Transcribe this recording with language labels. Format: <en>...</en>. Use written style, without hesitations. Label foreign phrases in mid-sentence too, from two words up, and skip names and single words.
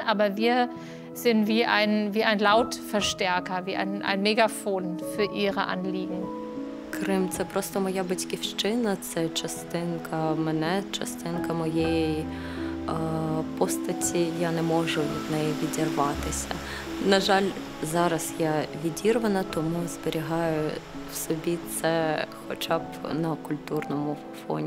<de>Aber wir sind wie ein Lautverstärker, wie ein Megafon für ihre Anliegen.</de> <uk>Крим – це просто моя батьківщина, це частинка мене, частинка моєї постаті. Я не можу від неї відірватися. На жаль, зараз я відірвана, тому зберігаю в собі це хоча б на культурному фоні.</uk>